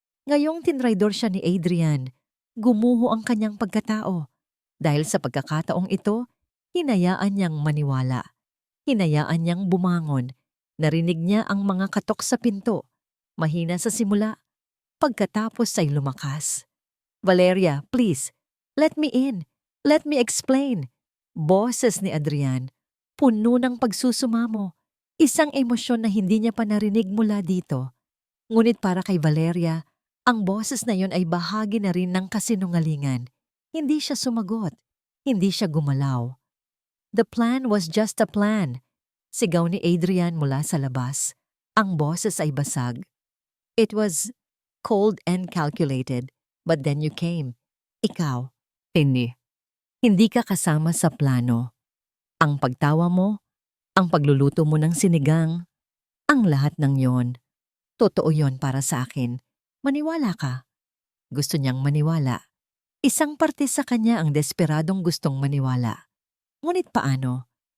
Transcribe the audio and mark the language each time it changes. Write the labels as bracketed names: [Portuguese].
[Filipino] Ngayong tinraidor siya ni Adrian, gumuho ang kanyang pagkatao. Dahil sa pagkakataong ito, hinayaan niyang maniwala. Hinayaan niyang bumangon. Narinig niya ang mga katok sa pinto. Mahina sa simula, pagkatapos ay lumakas. [English] Valeria, please, let me in. Let me explain. [Filipino] Boses ni Adrian, puno ng pagsusumamo. Isang emosyon na hindi niya pa narinig mula dito. Ngunit para kay Valeria, ang boses na yon ay bahagi na rin ng kasinungalingan. Hindi siya sumagot. Hindi siya gumalaw. [English] The plan was just a plan. [Filipino] Sigaw ni Adrian mula sa labas. Ang boses ay basag. [English] It was cold and calculated, but then you came. [Filipino] Ikaw, hindi. Hindi ka kasama sa plano. Ang pagtawa mo, ang pagluluto mo ng sinigang, ang lahat ng yon. Totoo yon para sa akin. Maniwala ka. Gusto niyang maniwala. Isang parte sa kanya ang desperadong gustong maniwala. Ngunit paano?